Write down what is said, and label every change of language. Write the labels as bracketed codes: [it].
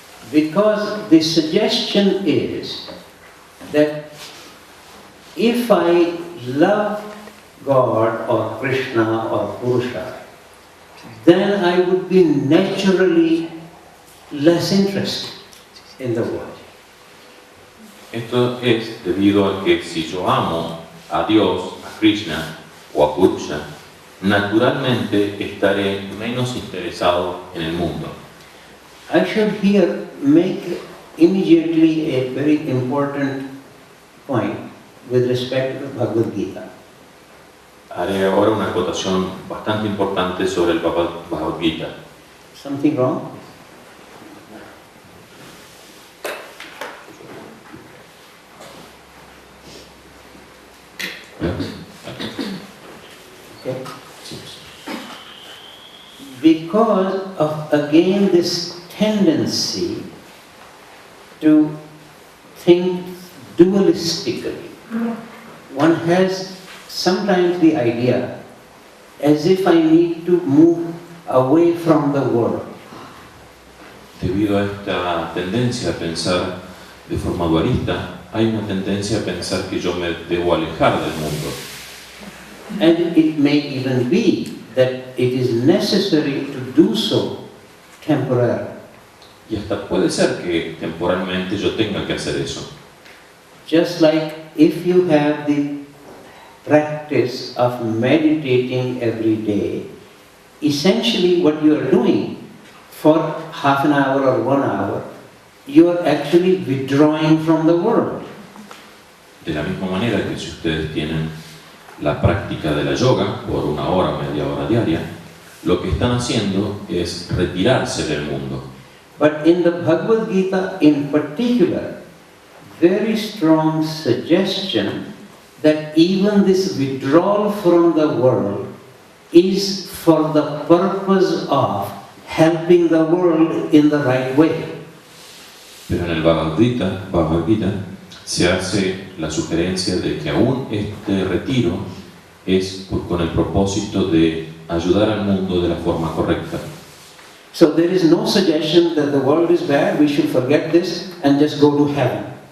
[en] Because the suggestion is that if I love God or Krishna or Purusha, then I would be naturally less interested in the world. [es] Esto es debido a que si yo amo a Dios, a Krishna o a Purusha, naturalmente estaré menos interesado en el mundo. [en] I should here make immediately a very important point with respect to the Bhagavad Gita. [es] Haré ahora una acotación bastante importante sobre el Bhagavad Gita. [en] Something wrong? Okay. Because of again this tendency to think dualistically, one has sometimes the idea as if I need to move away from the world. [es] Debido a esta tendencia a pensar de forma dualista, hay una tendencia a pensar que yo me debo alejar del mundo. [en] And it may even be that it is necessary to do so temporarily. [es] Y hasta puede ser que temporalmente yo tenga que hacer eso. [en] Just like if you have the practice of meditating every day, essentially what you are doing for half an hour or 1 hour, you are actually withdrawing from the world. [es] De la misma manera que si ustedes tienen la práctica de la yoga por 1 hora, media hora diaria, lo que están haciendo es retirarse del mundo. [en] But in the Bhagavad Gita in particular, very strong suggestion that even this withdrawal from the world is for the purpose of helping the world in the right way. [es] Pero en el Bhagavad Gita se hace la sugerencia de que aún este retiro es con el propósito de ayudar al mundo de la forma correcta. [en] So there is no suggestion that the world is bad, we should forget this and just go to heaven.